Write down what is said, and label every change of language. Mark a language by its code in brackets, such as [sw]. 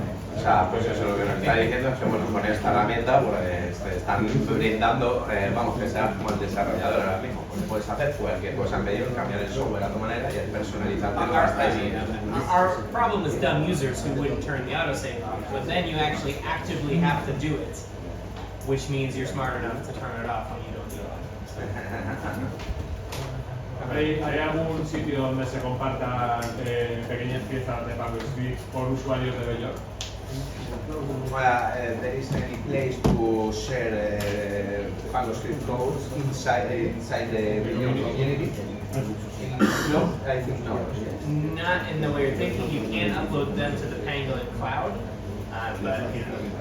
[es] O sea, pues eso lo que nos está diciendo es que bueno, con esta herramienta pues te están brindando, vamos, que seas como el desarrollador ahora mismo, pues puedes hacer cualquier cosa en medio, cambiar el software a tu manera y personalizártelo hasta ahí. [en] Our problem is dumb users who wouldn't turn the autosave on, but then you actually actively have to do it, which means you're smart enough to turn it off when you don't do it. [es] ¿Hay algún sitio donde se compartan pequeñas piezas de PangoScript por usuarios de Bellor? [en] There is any place to share PangoScript codes inside the community? No, I think no. Not in the way you're thinking. You can upload them to the Pangolin cloud, but you know.